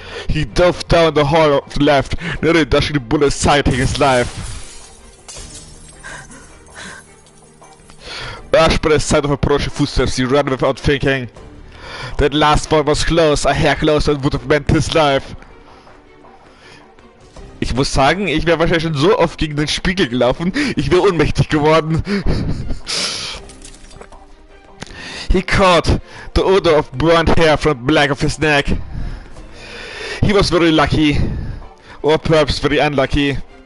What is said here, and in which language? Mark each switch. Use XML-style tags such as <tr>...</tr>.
<en>He dove down the hall of the left, nearly dashing the bullet aside, taking his life. Urged by the sight of approaching footsteps, he ran without thinking. That last one was close, a hair closer, and would have meant his life.</en> <de>Ich muss sagen, ich wäre wahrscheinlich schon so oft gegen den Spiegel gelaufen, ich wäre ohnmächtig geworden.</de> <en>He caught the odor of burnt hair from the back of his neck. He was very lucky, or perhaps very unlucky.</en>